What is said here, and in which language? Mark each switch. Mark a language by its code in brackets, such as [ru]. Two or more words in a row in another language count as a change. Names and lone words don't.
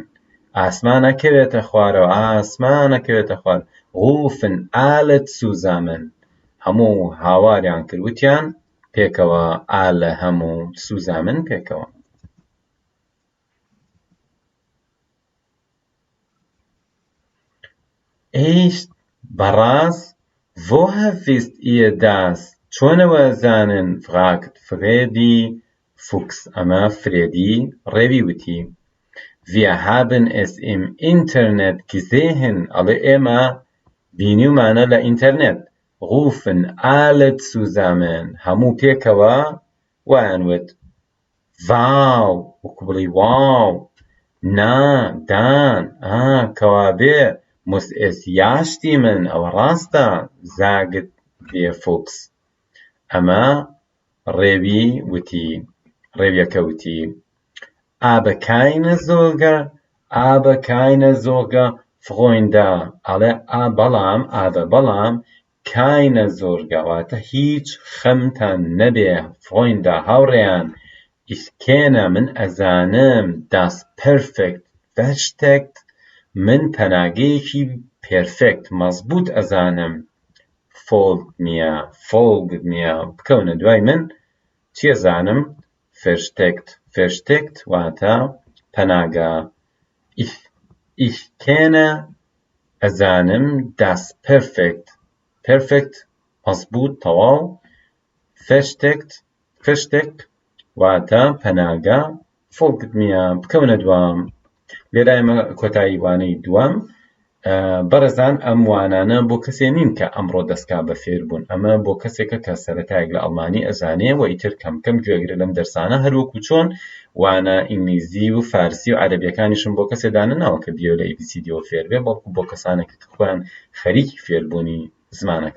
[ckb] ئاسمانە کەوێتە خوارەوە، ئاسمانە کەوێتە خوار. [de] Rufen alle zusammen. [ckb] هەموو هاواریان کردوتیان پێکەوە، alle هەموو zusammen پێکەوە. [de] Echt? بەڕاست؟ Woher wisst ihr das؟ [ckb] چۆنەوە زانن؟ fragt Freddy Fuchs. ئەمە فرێدی ڕێوی وتی. [de] Wir haben es im Internet gesehen. [ckb] ئەڵێ ئێمە بینیومانە لە ئینتەرنێت. [de] Rufen alle zusammen. [ckb] هەموو پێکەوە وایان وت. Wow وەکو بڵی واو. [de] Na dann کەوابێ muss es ja stimmen. [ckb] ئەوە ڕاستە [de] sagt der Fuchs. [ckb] ئەمە ڕێویەکە وتی. [de] Aber keine Sorge, Freunde. [ckb] ئەڵێ بەڵام [de] keine Sorge [ckb] واتە هیچ خەمتان نەبێ. [de] Freunde هاوڕێیان. Ich kenne [ckb] من ئەزانم [de] das perfekt versteckt. [ckb] من پەناگەیەکی پێرفێکت مەزبوط ئەزانم. [de] folgt mir [ckb] بکەونە دوای من چی ئەزانم؟ versteckt واتە پەناگا. [de] ich kenne ئەزانم das perfect [ckb] مەزبوط تەواو. versteckt واتە پەناگا. [de] folgt mir [ckb] بکەونە دوام. لێرە ئێمە کۆتایی وانەی دووەم. بەڕێزان ئەم وانانە بۆ کەسێ نین کە ئەمڕۆ دەستکا بە فێربوون، ئەمە بۆ کەسێکە کە سەرەتایەک لە ئەڵمانی ئەزانێ و ئیتر کەم گوێگرە لەم دەرسانە، هەروەکو چۆن وانە ئینگلیزی و فارسی و عەرەبیەکانیشم بۆ کەسێ دانەناوە کە بیەوە لە ABCDەوە فێر بێ، بەڵکو بۆ کەسانێک کە خۆیان خەریکی فێربوونی زمانەکە.